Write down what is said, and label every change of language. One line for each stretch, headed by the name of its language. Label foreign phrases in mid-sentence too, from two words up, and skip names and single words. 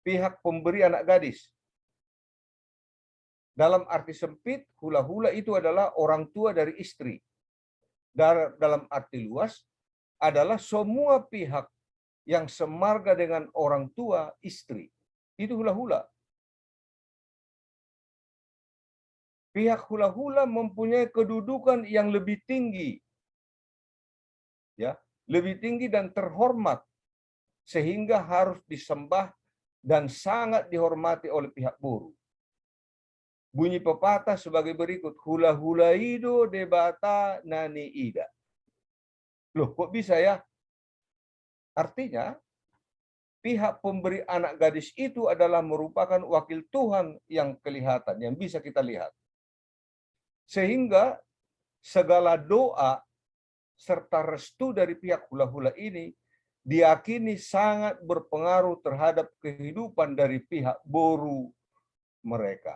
Indonesian: Pihak pemberi anak gadis. Dalam arti sempit, hula-hula itu adalah orang tua dari istri. Dalam arti luas, adalah semua pihak yang semarga dengan orang tua istri. Itu hula-hula. Pihak hula-hula mempunyai kedudukan yang lebih tinggi. Ya, lebih tinggi dan terhormat sehingga harus disembah dan sangat dihormati oleh pihak Boru. Bunyi pepatah sebagai berikut,
Batak Toba: hula-hula ido debata nani ida.
Indonesian: Loh, kok bisa ya? Artinya, pihak pemberi anak gadis itu adalah merupakan wakil Tuhan yang kelihatan, yang bisa kita lihat. Sehingga segala doa serta restu dari pihak hula-hula ini diyakini sangat berpengaruh terhadap kehidupan dari pihak Boru mereka.